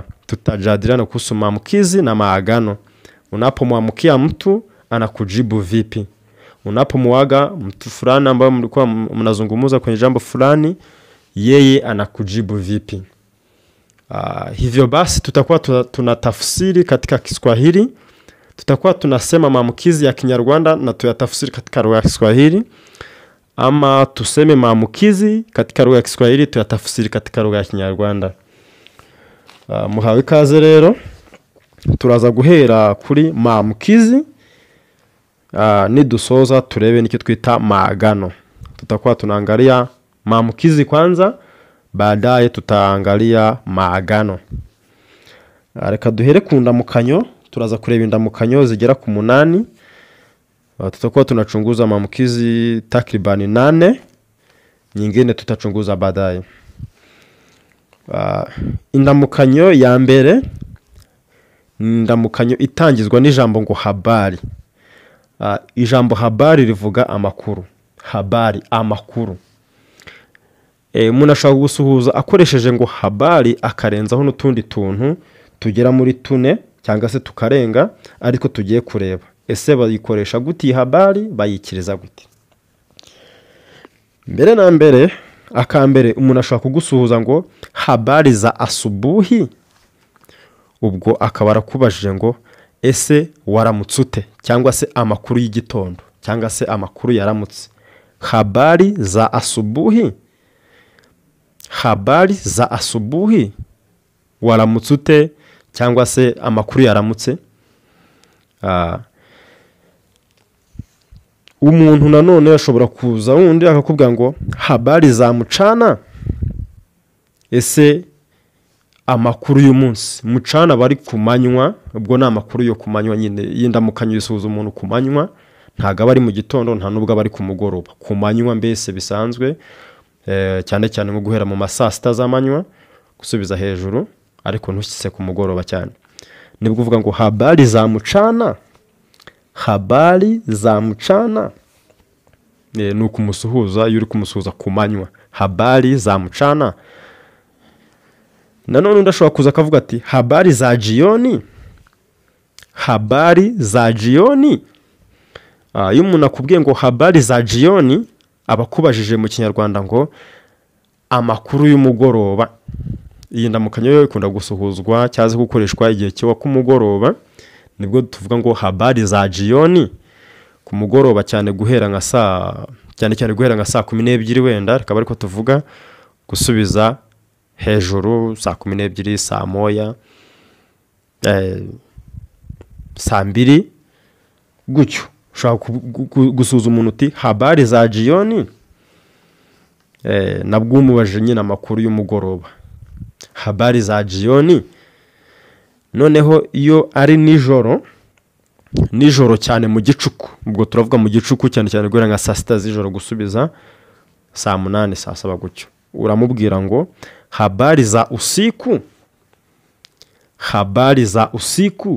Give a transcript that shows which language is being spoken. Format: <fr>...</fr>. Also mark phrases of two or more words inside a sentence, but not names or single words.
<sw>Tutajadiliana kuhusu maamkizi na maagano. Unapomwamkia mtu anakujibu vipi, unapomuaga mtu fulani ambaye mlikuwa mnazungumza kwenye jambo fulani, yeye anakujibu vipi. Hivyo basi tutakuwa tunatafsiri katika Kiswahili, tutakuwa tunasema maamkizi ya Kinyarwanda na tuyatafsiri katika lugha ya Kiswahili, ama tuseme maamkizi katika lugha ya Kiswahili tuyatafsiri katika lugha ya Kinyarwanda.</sw> <rw>Muhawe ikaze rero. Turaza guhera kuri maamkizi, nidusoza turebe n'icyo twita maagano.</rw> <sw>Tutakuwa tunaangalia maamkizi kwanza, baadaye tutaangalia maagano.</sw> <rw>Reka duhere ku ndamukanyo. Turaza kureba indamukanyo zigera ku 8.</rw> <sw>Tutakuwa tunachunguza maamkizi takribani 8, nyingine tutachunguza baadaye.</sw> <rw>Indamukanyo ya mbere, indamukanyo itangizwa n'ijambo ngo habari. Ijambo habari rivuga amakuru. Habari, amakuru. Umuntu ashobora gusuhuza akoresheje ngo habari akarenzaho n'utundi tuntu tugera muri 4 cyangwa se tukarenga, ariko tugiye kureba ese bayikoresha gute habari, bayikiriza gute. Mbere na mbere, akambere umuntu ashobora kugusuhuza ngo</rw> <sw>habari za asubuhi.</sw> <rw>Ubwo akaba arakubajije ngo ese waramutse ute, cyangwa se amakuru y'igitondo, cyangwa se amakuru yaramutse.</rw> <sw>Habari za asubuhi. Habari za asubuhi,</sw> <rw>waramutse ute cyangwa se amakuru yaramutse. Umuntu nanone ashobora kuza wundi akakubwira ngo</rw> <sw>habari za mchana.</sw> <rw>ese amakuru y'umunsi mucana bari kumanywa, ubwo ni amakuru yo kumanywa nyine y'indamukanyo isuhuza umuntu kumanywa, ntago bari mu gitondo nta nubwo bari ku mugoroba, kumanywa mbese bisanzwe, cyane cyane nko guhera mu masaa sita z'amanywa gusubiza hejuru, ariko ntushyitse ku mugoroba cyane. Nibwo uvuga ngo</rw> <sw>habari za mchana, habari za mchana,</sw> <rw>ni ukumusuhuza iyo uri kumusuhuza kumanywa,</rw> <sw>habari za mchana.</sw> <rw>Nanone ndashobora kuza akavuga ati</rw> <sw>habari za jioni, habari za jioni.</sw> <rw>Iyo umuntu akubwiye ngo</rw> <sw>habari za jioni,</sw> <rw>abakubajije mu kinyarwanda ngo amakuru y'umugoroba. Iyi ndamukanyo yo ikunda gusuhuzwa cyaze gukoreshwa igihe cyo ku mugoroba, nibwo tuvuga ngo</rw> <sw>habari za jioni.</sw> <rw>Ku mugoroba cyane guhera nka saa 12 wenda, akaba ariko tuvuga gusubiza hejuru saa 12, saa moya, saa 2 gutyo. Ushaka gusuhuza umuntu uti</rw> <sw>habari za jioni,</sw> <rw>nabwo umubaje nyine amakuru y'umugoroba,</rw> <sw>habari za jioni.</sw> <rw>Noneho iyo ari nijoro cyane mu gicuku, ubwo turavuga mu gicuku cyane cyane guhera nka saa 6 z'ijoro gusubiza saa 8, saa 7 gutyo, uramubwira ngo</rw> <sw>habari za usiku, habari za usiku.</sw>